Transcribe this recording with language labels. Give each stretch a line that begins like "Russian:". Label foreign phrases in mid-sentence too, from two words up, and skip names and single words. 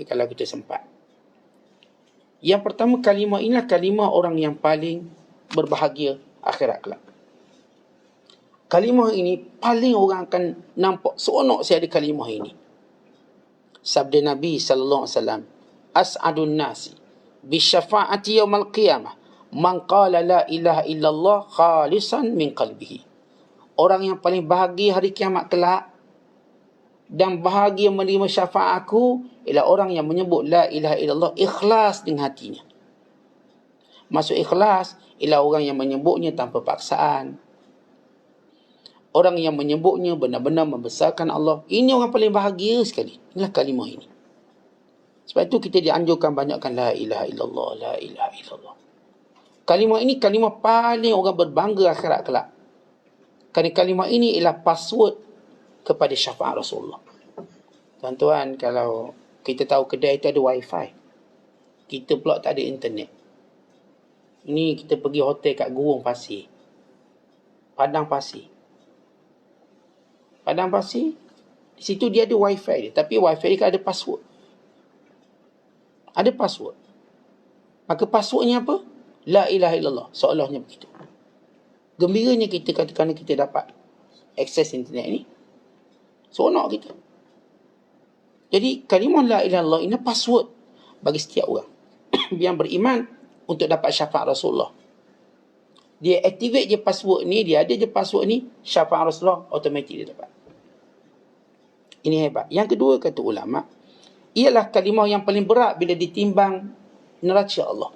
Malay: Kalau kita sempat. Yang pertama, kalimah inilah kalimah orang yang paling berbahagia akhirat kelak. Kalimah ini paling orang akan nampak seronok saya ada kalimah ini. Sabda Nabi SAW,
Arabic: أسعد الناس بشفاعتي يوم القيامة من قال لا إله إلا الله خالصا من قلبه.
Malay: Orang yang paling bahagia hari kiamat kelak dan bahagia menerima syafaat aku ialah orang yang menyebut
Arabic: لا إله إلا الله
Malay: ikhlas dengan hatinya. Maksud ikhlas ialah orang yang menyebutnya tanpa paksaan. Orang yang menyebutnya benar-benar membesarkan Allah. Ini orang paling bahagia sekali. Inilah kalimah ini. Sebab itu kita dianjurkan banyakkan
Arabic: لا إله إلا الله, لا إله إلا الله.
Malay: Kalimah ini kalimah paling orang berbangga akhirat kelak. Kerana kalimah ini ialah password kepada syafaat Rasulullah. Tuan-tuan, kalau kita tahu kedai itu ada wifi, kita pula tak ada internet. Ini kita pergi hotel kat Gurun Pasir. Padang Pasir. Di situ dia ada wifi dia. Tapi wifi dia kan ada password. Ada password. Maka passwordnya apa?
Arabic: لا إله إلا الله.
Malay: Seolahnya begitu. Gembiranya kita kerana kita dapat akses internet ni. Seronok kita. Jadi kalimah
Arabic: لا إله إلا الله
Malay: ini password bagi setiap orang yang beriman untuk dapat syafaat Rasulullah. Dia activate je password ni, dia ada je password ni, syafaat Rasulullah automatik dia dapat. Ini hebat. Yang kedua kata ulama, ialah kalimah yang paling berat bila ditimbang neraca Allah.